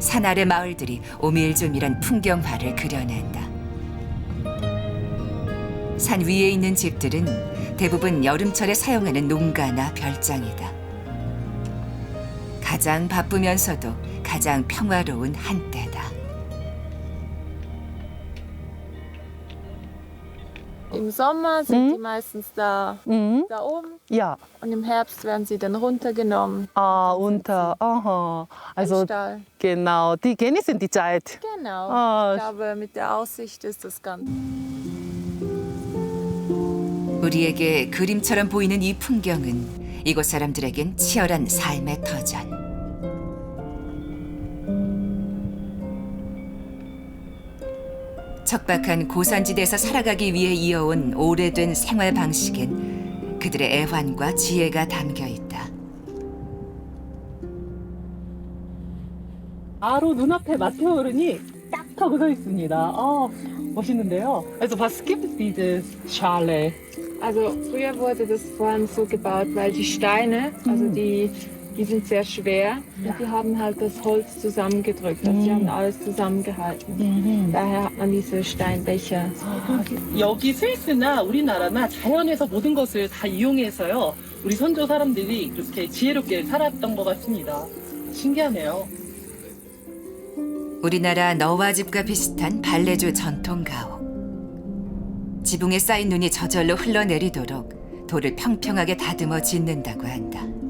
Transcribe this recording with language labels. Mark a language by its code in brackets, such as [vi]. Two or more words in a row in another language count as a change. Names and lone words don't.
[ko] 산 아래 마을들이 오밀조밀한 풍경화를 그려낸다. 산 위에 있는 집들은 대부분 여름철에 사용하는 농가나 별장이다. 가장 바쁘면서도 가장 평화로운 한때다. [de] Im Sommer sind die meistens da oben Ja, und im Herbst werden sie dann runtergenommen. ah, unter, aha. Also, Stall. genau, die genießen die Zeit. Genau. Ah. Ich glaube, mit der Aussicht ist das ganz. [ko] 우리에게 그림처럼 보이는 이 풍경은 이곳 사람들에겐 치열한 삶의 터전. 척박한 고산지대에서 살아가기 위해 이어온 오래된 생활 방식엔 그들의 애환과 지혜가 담겨 있다. 바로 눈앞에 마테오른이 딱 하고 서 있습니다. 아, 멋있는데요. [de] Also, was gibt es diese Schale? Also früher wurde das vor allem so gebaut, weil die Steine, also die sind sehr schwer und die haben halt das Holz zusammengedrückt. Also die haben alles zusammengehalten. Daher hat man diese Steinbecher. [ko] 여기 스위스나 우리나라나 자연에서 모든 것을 다 이용해서요. 우리 선조 사람들이 그렇게 지혜롭게 살았던 것 같습니다. 신기하네요. 우리나라 너와 집과 비슷한 발레주 전통 가옥. 지붕에 쌓인 눈이 저절로 흘러내리도록 돌을 평평하게 다듬어 짓는다고 한다.